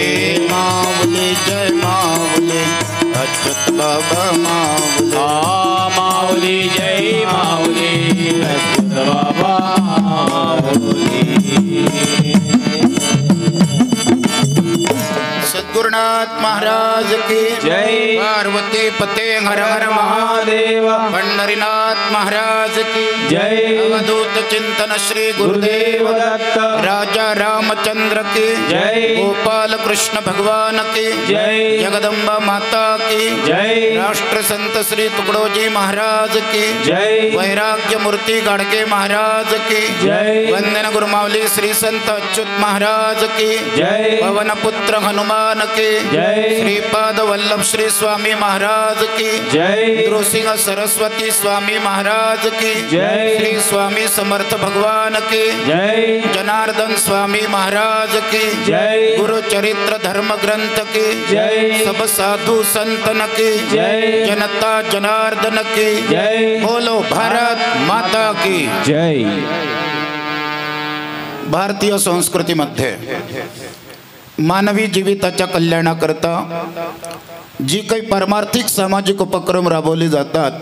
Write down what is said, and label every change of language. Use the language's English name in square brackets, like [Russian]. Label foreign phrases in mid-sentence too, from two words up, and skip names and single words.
[Marathi] माऊली जय माऊली अच्युत बाबा माऊली माऊली जय माऊली अच्युत बाबा माऊली [Hindi] सद्गुरुनाथ महाराज की जय। पार्वती पते हर हर महादेव। पंढरीनाथ महाराज की जय। अवधूत चिंतन श्री गुरुदेव दत्त। राजा रामचंद्र की जय। गोपाल कृष्ण भगवान की जय। जगदम्बा माता की जय। राष्ट्र संत श्री तुकडोजी महाराज की जय। वैराग्य मूर्ति गाडगे महाराज की जय। वंदन गुरुमावली श्री संत अच्युत महाराज की जय। पवन पुत्र हनुमान की जय। श्रीपाद वल्लभ श्री स्वामी महाराज की जय। नृसिंह सरस्वती स्वामी महाराज की जय। श्री स्वामी समर्थ भगवान की जय। जनार्दन स्वामी महाराज की जय। गुरु चरित्र धर्म ग्रंथ की जय। सब साधु संतन की जय। जनता जनार्दन की जय। बोलो भारत माता की जय। [Marathi] भारतीय संस्कृतीमध्ये मानवी जीविताच्या कल्याणाकरता जी काही पारमार्थिक सामाजिक उपक्रम राबवले जातात